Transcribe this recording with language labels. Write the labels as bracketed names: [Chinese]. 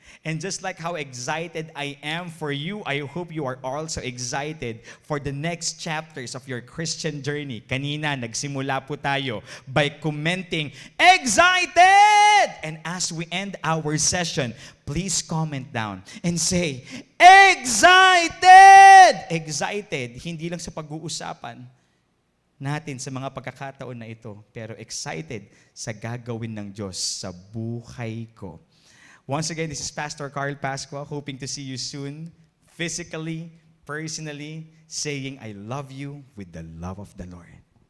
[English] And just like how excited I am for you, I hope you are also excited for the next chapters of your Christian journey. [Filipino] Kanina, nagsimula po tayo [English] by commenting, [Filipino] "Excited!" [English] And as we end our session, please comment down and say, "Excited!" [Filipino] Excited, hindi lang sa pag-uusapan natin sa mga pagkakataon na ito, pero excited sa gagawin ng Diyos sa buhay ko. [English] Once again, this is Pastor Carl Pascua, hoping to see you soon, physically, personally, saying, I love you with the love of the Lord.